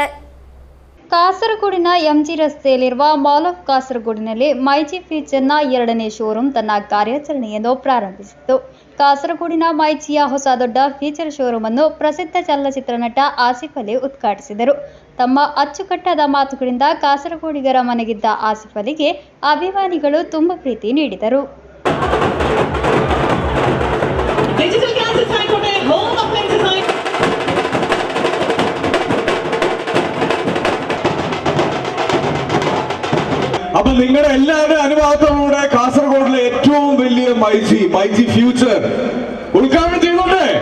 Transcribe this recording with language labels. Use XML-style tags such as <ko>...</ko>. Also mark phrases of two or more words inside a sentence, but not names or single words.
<kn>ಕಾಸರಗೋಡಿನ MG ರಸ್ತೆಯಲ್ಲಿರುವ ಮಾಲ್ ಆಫ್ ಕಾಸರಗೋಡಿನಲ್ಲಿ ಮೈಜಿ ಫೀಚರ್ನ 2ನೇ ಶೋರೂಮ್ ತನ್ನ ಕಾರ್ಯಾಚರಣೆಯನ್ನು ಪ್ರಾರಂಭಿಸಿತು. ಕಾಸರಗೋಡಿನ ಮೈಜಿಯ ಹೊಸ ದೊಡ್ಡ ಫೀಚರ್ ಶೋರೂಮ್ ಅನ್ನು ಪ್ರಸಿದ್ಧ ಚಲನಚಿತ್ರ ನಟ ಆಸಿಫ್ ಅಲಿ ಉದ್ಘಾಟಿಸಿದರು. ತಮ್ಮ ಅಚ್ಚುಕಟ್ಟಾದ ಮಾತುಗಳಿಂದ ಕಾಸರಗೋಡಿಗರ ಮನೆಗಿದ್ದ ಆಸಿಫ್ ಅಲಿಗೆ ಅಭಿಮಾನಿಗಳು ತುಂಬ ಪ್ರೀತಿ ನೀಡಿದರು.</kn> <ml>അപ്പൊ നിങ്ങളുടെ എല്ലാവരുടെ അനുഭവത്തോടുകൂടെ കാസർഗോഡിലെ ഏറ്റവും വലിയ മൈജി ഫ്യൂച്ചർ ഉദ്ഘാടനം ചെയ്യുന്നുണ്ട്.</ml>